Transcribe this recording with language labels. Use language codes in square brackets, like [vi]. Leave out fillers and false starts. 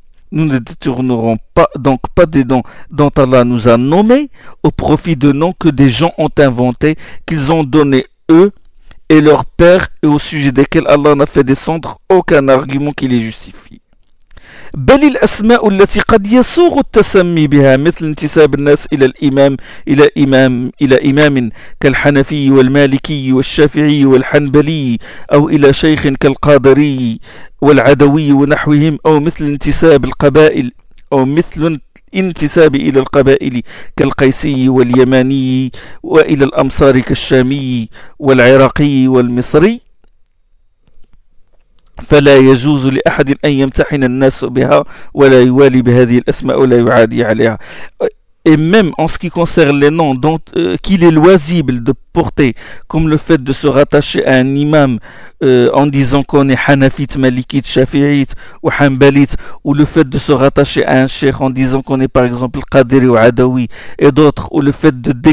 [fr] Nous ne détournerons pas donc pas des noms dont Allah nous a nommés au profit de noms que des gens ont inventés, qu'ils ont donné eux et leur père, et au sujet desquels Allah n'a fait descendre aucun argument qui les justifie. [ar] بل الأسماء التي قد يسوغ التسمي بها مثل انتساب الناس إلى الإمام إلى إمام إلى إمام كالحنفي والمالكي والشافعي والحنبلي أو إلى شيخ كالقادري والعدوي ونحوهم أو مثل انتساب القبائل أو مثل انتساب إلى القبائل كالقيسي واليماني وإلى الأمصار كالشامي والعراقي والمصري فلا يجوز لأحد أن يمتحن الناس بها ولا يوالي بهذه الأسماء ولا يعادي عليها. [fr] Et même en ce qui concerne les noms dont, qu'il est loisible de porter, comme le fait de se rattacher à un imam en disant qu'on est hanafite, malikite, shafi'ite ou hanbalite, ou le fait de se rattacher à un cheikh en disant qu'on est par exemple qadiri ou adawi et d'autres, ou le fait de